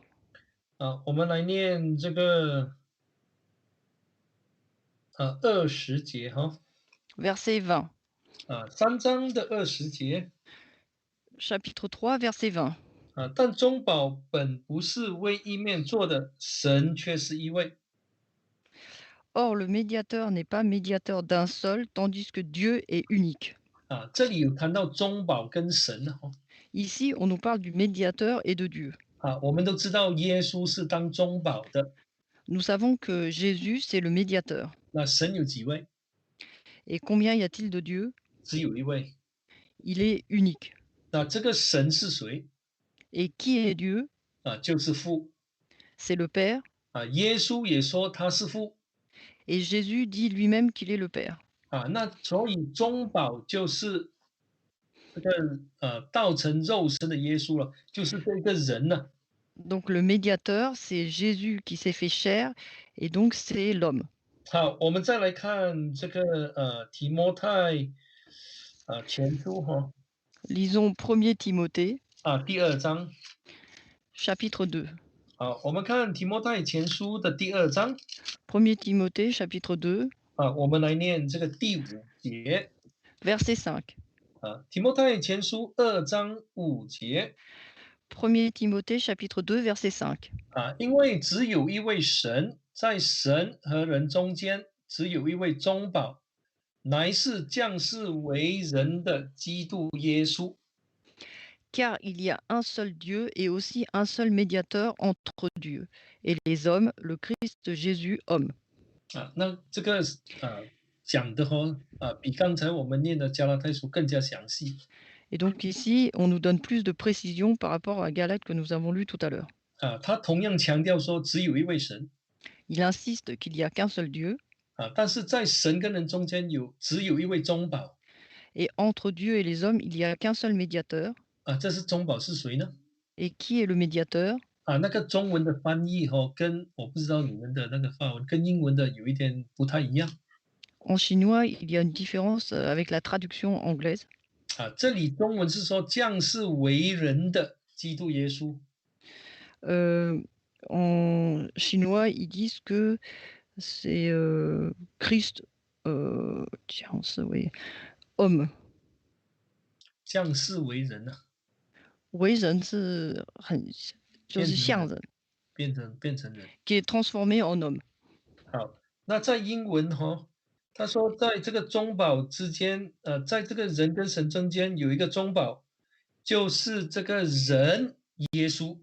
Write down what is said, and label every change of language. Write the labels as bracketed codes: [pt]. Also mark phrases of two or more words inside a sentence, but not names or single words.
[zh] 啊，我们来念这个20节哈。 [fr] verset 20. [zh] 啊，3章的20节。 [fr] Chapitre 3, verset 20. [zh] 啊，但中保本不是为一面做的，神却是一位。 [fr] Or le médiateur n'est pas médiateur d'un seul, tandis que Dieu est unique. [zh] 啊，这里有谈到中保跟神的哈。 [fr] Ici, on nous parle du médiateur et de Dieu. [zh] 啊，我们都知道耶稣是当中保的。 [fr] Nous savons que Jésus, c'est le médiateur. [zh] 那神有几位？ [fr] Et combien y a-t-il de Dieu? [zh] 只有一位。 [fr] Il est unique. [zh] 那这个神是谁？ [fr] Et qui est Dieu? [zh] 啊，就是父。 [fr] C'est le Père. [zh] 啊，耶稣也说他是父。 [fr] Et Jésus dit lui-même qu'il est le Père. [zh] 啊，那所以中保就是这个道成肉身的耶稣了，就是这个人呢。 [fr] Donc le médiateur, c'est Jésus qui s'est fait chair et donc c'est l'homme. [zh] 好，我们再来看这个提摩太前书哈。 [fr] Lisons 1er Timothée, [zh] 第2章。 [fr] chapitre 2. [zh] 好，我们看提摩太前书的第2章。 [fr] 1er Timothée, chapitre 2, [zh] 我们来念这个第5节。 [fr] verset 5. [zh] 提摩太前书2章5节。 [fr] 1er Timothée, chapitre 2, verset 5. [zh] 因为只有一位神，在神和人中间，只有一位中保，乃是降世为人的基督耶稣。 [fr] Car il y a un seul Dieu et aussi un seul médiateur entre Dieu et les hommes, le Christ Jésus, homme. [zh] 那这个讲的比刚才我们念的加拉太书更加详细。 [fr] Et donc ici, on nous donne plus de précision par rapport à Galates que nous avons lu tout à l'heure. [zh] 他同样强调说只有一位神。 [fr] Il insiste qu'il n'y a qu'un seul Dieu [zh] 但是在神跟人中间只有一位中保。 [fr] et entre Dieu et les hommes, il n'y a qu'un seul médiateur. [zh] 这是中保是谁呢？ [fr] Et qui est le médiateur? [zh] 那个中文的翻译跟我不知道你们的那个法文跟英文的有一点不太一样。 [fr] En chinois, il y a une différence avec la traduction anglaise. [zh] 这里中文是说降世为人的基督耶稣。 [fr] En chinois, ils disent que c'est Christ, tiens, oui, homme. [zh] 降世为人啊。为人是很就是像人，变成人。 [fr] qui est transformé en homme. [zh] 好，那在英文他说在这个中保之间，在这个人跟神中间有一个中保，就是这个人耶稣。